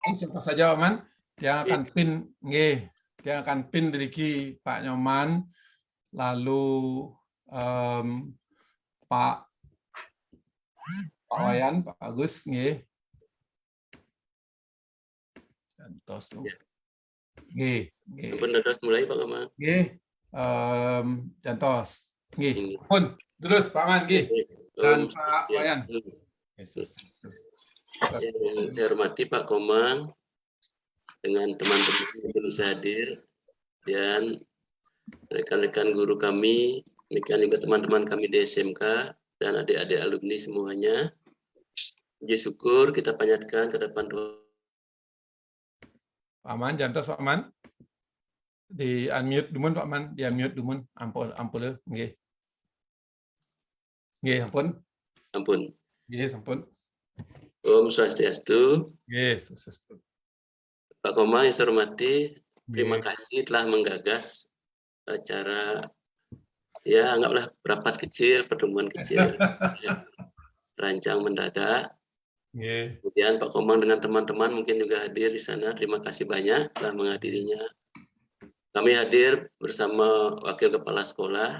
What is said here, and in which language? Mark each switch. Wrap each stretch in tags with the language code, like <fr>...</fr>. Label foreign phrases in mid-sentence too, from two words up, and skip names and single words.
<id>Siapa saja Pak Man yang akan pin nggih, yang akan pin diriki Pak Nyoman, lalu Pak Wayan, Pak Agus nggih.</id> <ban>Gantos nggih, nggih. Ampun dados mulai Pak Kamang. Nggih. Gantos. Nggih. Ampun, terus Pak Man nggih.</ban> <id>Dan Pak Wayan. Yang saya hormati Pak Komang dengan teman-teman yang bisa hadir dan rekan-rekan guru kami, demikian juga teman-teman kami di SMK dan adik-adik alumni semuanya. Puji syukur kita panjatkan ke depan Tuhan.</id> <ban>Pak Man, jantos Pak Man. Di unmute dumun Pak Man, di unmute dumun. Ampun nggih. Nggih, ampun. Ampun. Nggih, ampun. Om Swastiastu. Nggih, swastiastu.</ban> <id>Pak Komang yang saya hormati, terima kasih telah menggagas acara, ya anggaplah rapat kecil, pertemuan kecil, rancang mendadak. Kemudian Pak Komang dengan teman-teman mungkin juga hadir di sana. Terima kasih banyak telah menghadirinya. Kami hadir bersama Wakil Kepala Sekolah.</id>